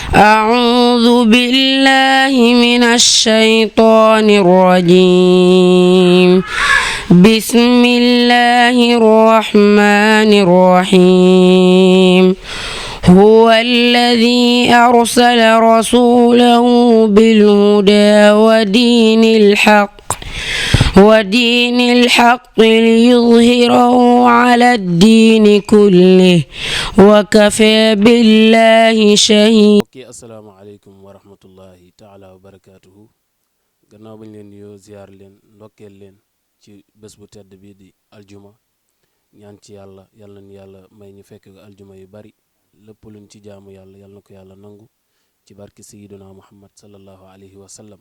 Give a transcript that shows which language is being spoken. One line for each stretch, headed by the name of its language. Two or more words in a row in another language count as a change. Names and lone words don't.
Arabic: أعوذ بالله من الشيطان الرجيم بسم الله الرحمن الرحيم هو الذي أرسل رسوله بالهدى ودين الحق ليظهره على الدين كله وكفى بالله شهيدا. السلام عليكم ورحمة الله تعالى وبركاته.
Wolof: gannaaw bañ leen nuyoo ziyaar leen ndokkeel leen ci bés bu tedd bii di aljuma ñaan ci yàlla yàlla na yàlla may ñu fekk aljuma yu bari lépp luñ ci jaamu yàlla yàlla na ko yàlla nangu ci barki
Arabic: سيدنا محمد صلى الله عليه وسلم.